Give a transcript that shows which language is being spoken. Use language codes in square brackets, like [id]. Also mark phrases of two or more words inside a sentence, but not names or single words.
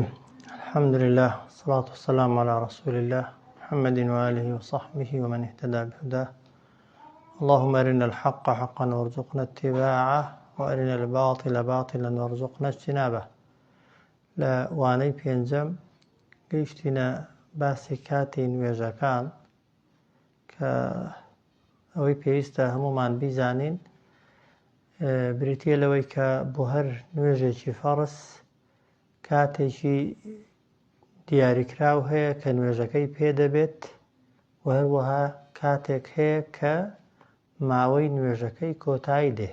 [ar] الحمد لله والصلاة والسلام على رسول الله محمد وآله وصحبه ومن اهتدى بهداه. اللهم أرنا الحق حقا وارزقنا اتباعه وأرنا الباطل باطلا وارزقنا اجتنابه. لا واني بينجم قيشتنا [ckb] باسی کاتی نوێژەکان کە ئەوەی پێویستە هەمومان بیزانین بریتیە لەوەی کە بۆ هەر نوێژێکی فەرز کاتێکی دیاریکراو هەیە کە نوێژەکەی پێدەبێت و هەروەها کاتێک هەیە کە ماوەی نوێژەکەی کۆتایی دێ.